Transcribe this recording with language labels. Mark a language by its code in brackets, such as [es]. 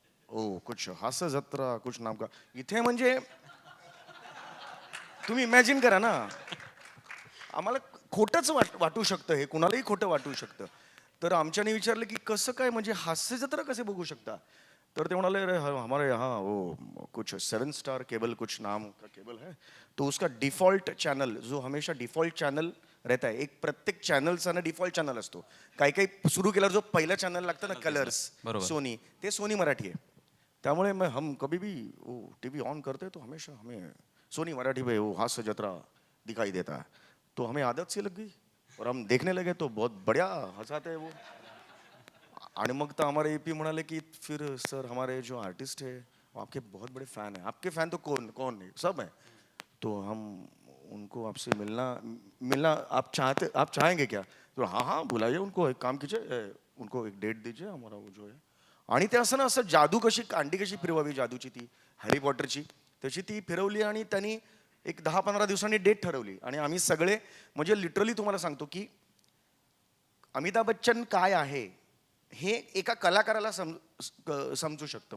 [hi] ओ कुछ हास्य जत्रा कुछ नाम का. [mr] इथे म्हणजे तुम्ही इमॅजिन करा ना. आम्हाला खोटंच वाटू शकतं, हे कुणालाही खोटं वाटू शकतं. तर आमच्याने विचारलं की कसं काय, म्हणजे हास्य जत्रा कसे बघू शकता. [hi] तर ते म्हणाले अरे हमारे यहाँ वो कुछ 7 स्टार केबल कुछ नाम का केबल है, तो उसका डिफॉल्ट चॅनल जो हमेशा डिफॉल्ट चॅनल रहता है, [mr] एक प्रत्येक चॅनलचा ना डिफॉल्ट चॅनल असतो. काही काही सुरू केल्यावर जो पहिला चॅनल लागतं ना कलर्स सोनी, ते सोनी मराठी आहे. त्यामुळे [hi] हम कभी भी वो TV ऑन करते तो हमेशा हमें सोनी मराठी में वो हास्य जत्रा दिखाई देता है. तो हमें आदत सी लग गई और हम देखने लगे तो बहुत बढ़िया हंसाते हैं वो. [mr] आणि मग [hi] तो हमारे EP म्हणाले की फिर सर हमारे जो आर्टिस्ट है वो आपके बहुत बड़े फैन हैं. आपके फैन तो कौन कौन है, सब है. तो हम उनको आपसे मिलना आप चाहेंगे क्या. तो हाँ हाँ बुलाइए उनको, एक काम कीजिए उनको एक डेट दीजिए हमारा वो जो है. [mr] आणि ते असं ना असं जादू कशी कांडी कशी फिरवावी जादूची ती हॅरी पॉटरची तशी ती फिरवली आणि त्यांनी एक 10-15 दिवसांनी डेट ठरवली आणि आम्ही सगळे म्हणजे लिटरली तुम्हाला सांगतो की अमिताभ बच्चन काय आहे हे एका कलाकाराला समजू शकतं.